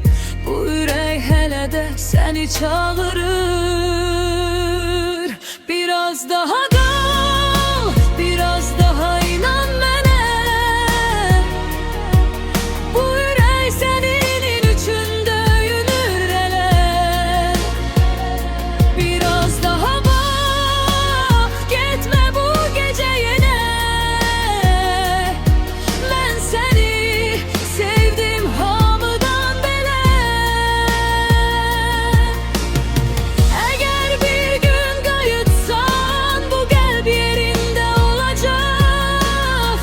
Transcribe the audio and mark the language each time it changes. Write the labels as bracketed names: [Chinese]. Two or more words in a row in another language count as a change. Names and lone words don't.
[Azerbaijani] Bu ürək hələ də səni çağırır. [Turkish] Biraz daha kal, biraz daha [Azerbaijani] inan mənə. Bu ürək sənin üçün döyünür elə. [Turkish] Biraz daha bak, gitme bu gece yine. Ben seni sevdim [Azerbaijani] hamıdan belə. [Turkish] Eğer bir gün kayıtsan bu kalp yerinde olacak.